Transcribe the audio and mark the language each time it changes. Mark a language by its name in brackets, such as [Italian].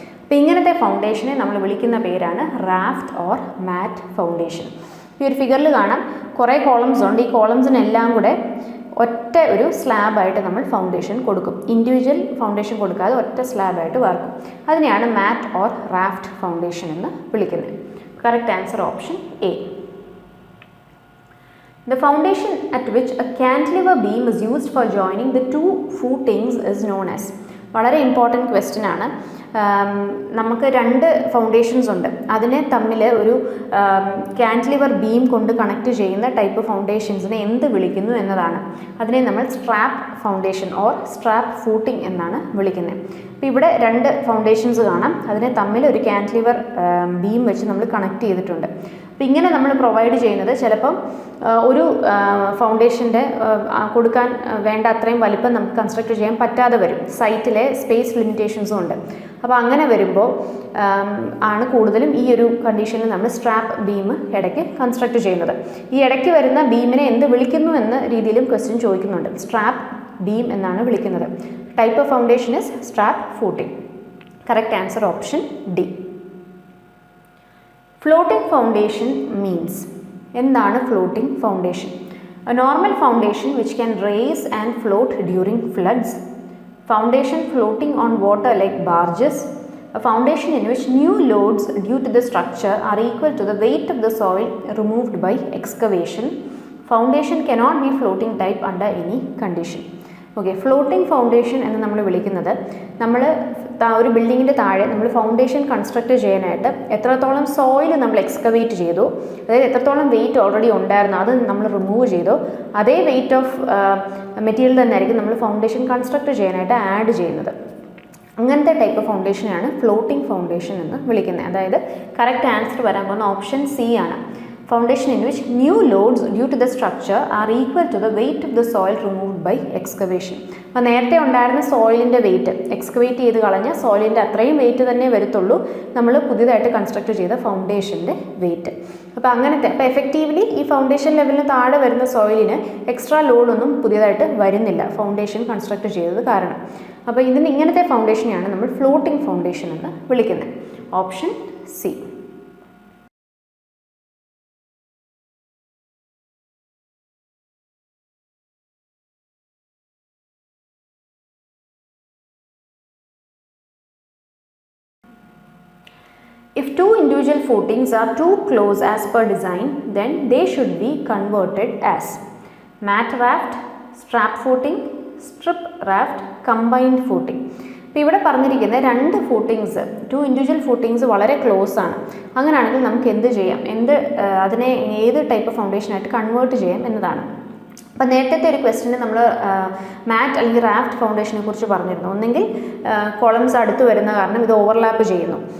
[Malayalam] അപ്പോൾ ഇങ്ങനത്തെ ഫൗണ്ടേഷനെ നമ്മൾ വിളിക്കുന്ന പേരാണ് റാഫ്റ്റ് ഓർ മാറ്റ് ഫൗണ്ടേഷൻ. ഈ ഒരു ഫിഗറിൽ കാണാം കുറേ കോളംസ് ഉണ്ട്. ഈ കോളംസിനെല്ലാം കൂടെ ഒറ്റ ഒരു സ്ലാബായിട്ട് നമ്മൾ ഫൗണ്ടേഷൻ കൊടുക്കും. ഇൻഡിവിജ്വൽ ഫൗണ്ടേഷൻ കൊടുക്കാതെ ഒറ്റ സ്ലാബായിട്ട് വാർക്കും. അതിനെയാണ് മാറ്റ് ഓർ റാഫ്റ്റ് ഫൗണ്ടേഷൻ എന്ന് വിളിക്കുന്നത്. [English] Correct answer option A. The foundation at which a cantilever beam is used for joining the two footings is known as. [Malayalam] വളരെ ഇമ്പോർട്ടൻറ്റ് ക്വസ്റ്റ്യൻ ആണ്. നമുക്ക് രണ്ട് ഫൗണ്ടേഷൻസ് ഉണ്ട്, അതിനെ തമ്മിൽ ഒരു കാൻറ്റിലിവർ ബീം കൊണ്ട് കണക്ട് ചെയ്യുന്ന ടൈപ്പ് ഫൗണ്ടേഷൻസിനെ എന്ത് വിളിക്കുന്നു എന്നതാണ്. അതിനെ നമ്മൾ strap foundation or strap footing എന്നാണ് വിളിക്കുന്നത്. അപ്പോൾ ഇവിടെ രണ്ട് ഫൗണ്ടേഷൻസ് കാണാം, അതിനെ തമ്മിൽ ഒരു കാൻറ്റിലിവർ ബീം വെച്ച് നമ്മൾ കണക്ട് ചെയ്തിട്ടുണ്ട്. അപ്പോൾ ഇങ്ങനെ നമ്മൾ പ്രൊവൈഡ് ചെയ്യുന്നത് ചിലപ്പം ഒരു ഫൗണ്ടേഷൻ്റെ കൊടുക്കാൻ വേണ്ട അത്രയും വലിപ്പം നമുക്ക് കൺസ്ട്രക്ട് ചെയ്യാൻ പറ്റാതെ വരും, സൈറ്റിലെ സ്പേസ് ലിമിറ്റേഷൻസും ഉണ്ട്. അപ്പോൾ അങ്ങനെ വരുമ്പോൾ ആണ് കൂടുതലും ഈ ഒരു കണ്ടീഷനിൽ നമ്മൾ സ്ട്രാപ്പ് ബീം ഇടയ്ക്ക് കൺസ്ട്രക്ട് ചെയ്യുന്നത്. ഈ ഇടയ്ക്ക് വരുന്ന ബീമിനെ എന്ത് വിളിക്കുന്നു എന്ന രീതിയിലും ക്വസ്റ്റ്യൻ ചോദിക്കുന്നുണ്ട്. സ്ട്രാപ്പ് ബീം എന്നാണ് വിളിക്കുന്നത്. [English] Type of foundation is strap footing. Correct answer option D. [Malayalam] Floating foundation means. എന്താണ് floating foundation? [English] A normal foundation which can rise and float during floods. Foundation floating on water like barges. A foundation in which new loads due to the structure are equal to the weight of the soil removed by excavation. Foundation cannot be floating type under any condition. [Malayalam] Okay, floating foundation എന്ന് നമ്മൾ വിളിക്കുന്നത്, നമ്മൾ ഒരു ബിൽഡിങ്ങിൻ്റെ താഴെ നമ്മൾ foundation construct ചെയ്യാനായിട്ട് എത്രത്തോളം സോയിൽ നമ്മൾ എക്സ്കവേറ്റ് ചെയ്തു, അതായത് എത്രത്തോളം വെയിറ്റ് ഓൾറെഡി ഉണ്ടായിരുന്നു അത് നമ്മൾ റിമൂവ് ചെയ്തു, അതേ വെയിറ്റ് ഓഫ് മെറ്റീരിയൽ തന്നെ ആയിരിക്കും നമ്മൾ ഫൗണ്ടേഷൻ കൺസ്ട്രക്ട് ചെയ്യാനായിട്ട് ആഡ് ചെയ്യുന്നത്. അങ്ങനത്തെ ടൈപ്പ് ഫൗണ്ടേഷനാണ് ഫ്ലോട്ടിംഗ് ഫൗണ്ടേഷൻ എന്ന് വിളിക്കുന്നത്. അതായത് കറക്റ്റ് ആൻസർ വരാൻ പോകുന്ന ഓപ്ഷൻ സി ആണ്. [English] Foundation in which new loads due to the structure are equal to the weight of the soil removed by excavation. [Malayalam] അപ്പോൾ നേരത്തെ ഉണ്ടായിരുന്ന സോയിലിൻ്റെ വെയിറ്റ്, എക്സ്കവേറ്റ് ചെയ്ത് കളഞ്ഞ സോയിലിൻ്റെ അത്രയും വെയിറ്റ് തന്നെ വരത്തുള്ളൂ നമ്മൾ പുതിയതായിട്ട് കൺസ്ട്രക്ട് ചെയ്ത ഫൗണ്ടേഷൻ്റെ വെയിറ്റ്. അപ്പോൾ അങ്ങനത്തെ, അപ്പോൾ എഫക്റ്റീവ്ലി ഈ ഫൗണ്ടേഷൻ ലെവലിന് താഴെ വരുന്ന സോയിലിന് എക്സ്ട്രാ ലോഡൊന്നും പുതിയതായിട്ട് വരുന്നില്ല ഫൗണ്ടേഷൻ കൺസ്ട്രക്ട് ചെയ്തത് കാരണം. അപ്പോൾ ഇതിന് ഇങ്ങനത്തെ ഫൗണ്ടേഷനെയാണ് നമ്മൾ ഫ്ലോട്ടിംഗ് ഫൗണ്ടേഷൻ എന്ന് വിളിക്കുന്നത്. [English] Option C. If two individual footings are too close as per design, then they should be converted as mat raft, strap footing, strip raft, combined footing. [Malayalam] ഇപ്പോൾ ഇവിടെ പറഞ്ഞിരിക്കുന്ന രണ്ട് ഫൂട്ടിങ്സ്, ടു ഇൻഡിവിജ്വൽ ഫൂട്ടിങ്സ് വളരെ close ആണ്. അങ്ങനെയാണെങ്കിൽ നമുക്ക് എന്ത് ചെയ്യാം, അതിനെ ഏത് ടൈപ്പ് ഫൗണ്ടേഷനായിട്ട് കൺവേർട്ട് ചെയ്യാം എന്നതാണ്. അപ്പോൾ നേരത്തെ ഒരു ക്വസ്റ്റിന് നമ്മൾ മാറ്റ് അല്ലെങ്കിൽ റാഫ്റ്റ് ഫൗണ്ടേഷനെ കുറിച്ച് പറഞ്ഞിരുന്നു. ഒന്നെങ്കിൽ കോളംസ് അടുത്ത് വരുന്ന കാരണം ഇത് ഓവർലാപ്പ് ചെയ്യുന്നു.